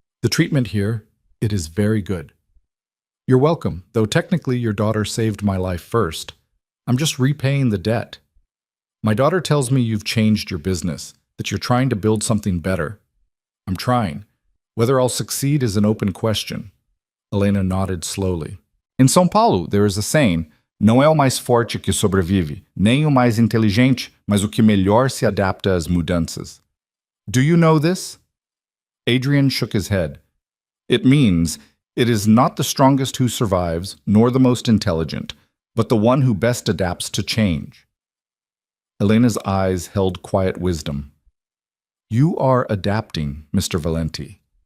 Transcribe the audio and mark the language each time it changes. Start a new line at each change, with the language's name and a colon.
English: The treatment here, it is very good. You're welcome, though technically your daughter saved my life first. I'm just repaying the debt. My daughter tells me you've changed your business, that you're trying to build something better. I'm trying. Whether I'll succeed is an open question. Elena nodded slowly. In São Paulo, there is a saying,
Portuguese: não é o mais forte que sobrevive, nem o mais inteligente, mas o que melhor se adapta às mudanças.
English: Do you know this? Adrian shook his head. It means, it is not the strongest who survives, nor the most intelligent, but the one who best adapts to change. Elena's eyes held quiet wisdom. You are adapting, Mr. Valenti.